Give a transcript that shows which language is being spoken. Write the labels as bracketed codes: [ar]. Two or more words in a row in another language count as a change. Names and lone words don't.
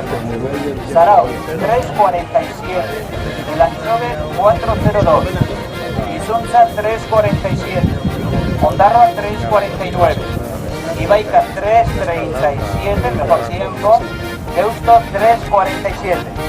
[eu] Zarautz 3:47. Elantxobe 4:02. Izuntza 3:47. Ondarroa 3:49. Ibaika 3:37, [es] el mejor tiempo. [eu] Deusto 3:47.